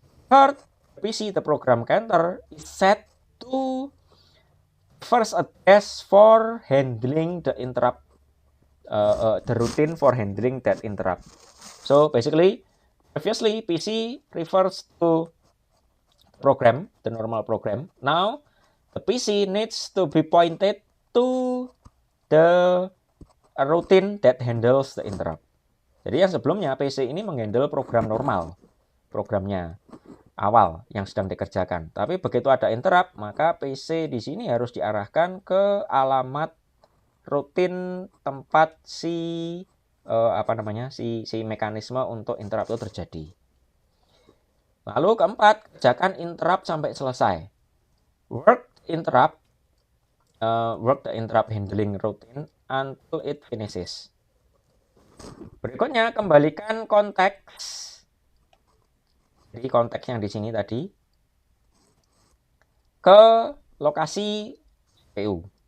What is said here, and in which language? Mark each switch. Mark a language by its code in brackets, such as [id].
[en] Third, PC the program counter is set to first address for handling the interrupt, the routine for handling that interrupt. So basically, previously PC refers to program, the normal program. Now the PC needs to be pointed to the routine that handles the interrupt. [id] Jadi yang sebelumnya PC ini menghandle program normal, programnya awal yang sedang dikerjakan. Tapi begitu ada interrupt, maka PC di sini harus diarahkan ke alamat rutin tempat si mekanisme untuk interrupt itu terjadi. Lalu keempat, kerjakan interrupt sampai selesai. [en] Work the interrupt handling routine until it finishes. [id] Berikutnya, kembalikan konteks. Jadi konteks yang di sini tadi ke lokasi CPU.